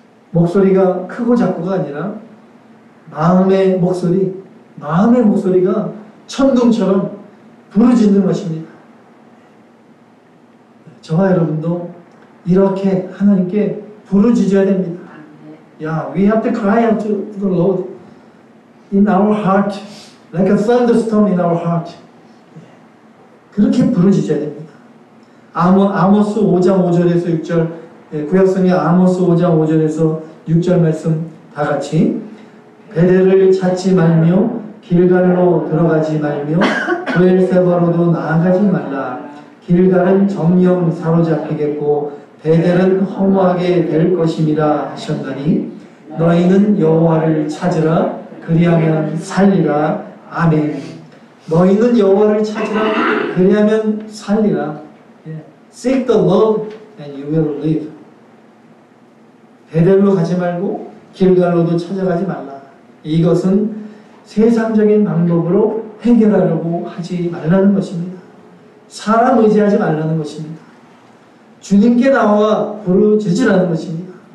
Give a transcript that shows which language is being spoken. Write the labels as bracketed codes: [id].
[ko] 목소리가 크고 작고가 아니라 마음의 목소리가 천둥처럼 부르짖는 것입니다. 저와 여러분도 이렇게 하나님께 부르짖어야 됩니다. [en] Yeah, we have to cry out to the Lord in our heart, like a thunderstorm in our heart. [ko] 그렇게 부르짖어야 됩니다. 아모스 5장 5절에서 6절, 구약성의 아모스 5장 5절에서 6절 말씀 다 같이 베델을 찾지 말며 길갈로 들어가지 말며 브엘세바로도 나아가지 말라. 길갈은 정령 사로잡히겠고 베델은 허무하게 될 것임이라 하셨나니 너희는 여호와를 찾으라. 그리하면 살리라. 아멘. 너희는 여호와를 찾으라. 그리하면 살리라. [en] Seek the Lord and you will live. [ko] 베델로 가지 말고 길갈로도 찾아가지 말라. 이것은 세상적인 방법으로 해결하려고 하지 말라는 것입니다. 사람 의지하지 말라는 것입니다. 주님께 나와 부르짖으라는 것입니다.